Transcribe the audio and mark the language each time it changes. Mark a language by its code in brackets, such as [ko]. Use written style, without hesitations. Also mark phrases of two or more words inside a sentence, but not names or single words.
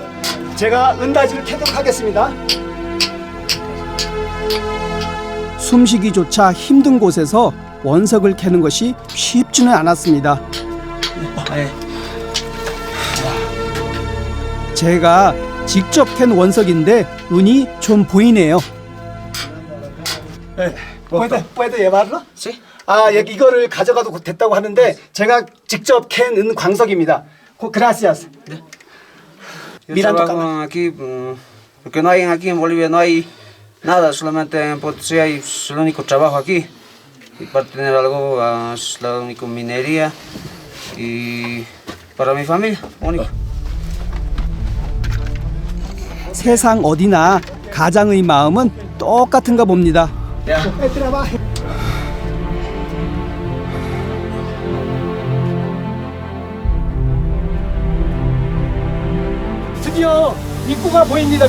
[ko] 제가 은다지를 캐도록 하겠습니다. 숨쉬기조차 힘든 곳에서 원석을 캐는 것이 쉽지는 않았습니다. 제가 직접 캔 원석인데 은이 좀 보이네요. [es] ¿Puede llevarlo? Sí. [ko] 아, 이거를 가져가도 됐다고 하는데 제가 직접 캔 은 광석입니다. [es] Gracias. Yo Mirando trabajo aquí porque no hay aquí en Bolivia no hay nada, solamente en Potosí es el único trabajo aquí y para tener algo es la única minería y para mi familia único. [ko] 세상 어디나 가장의 마음은 똑같은가 봅니다. 드디어 입구가 보입니다.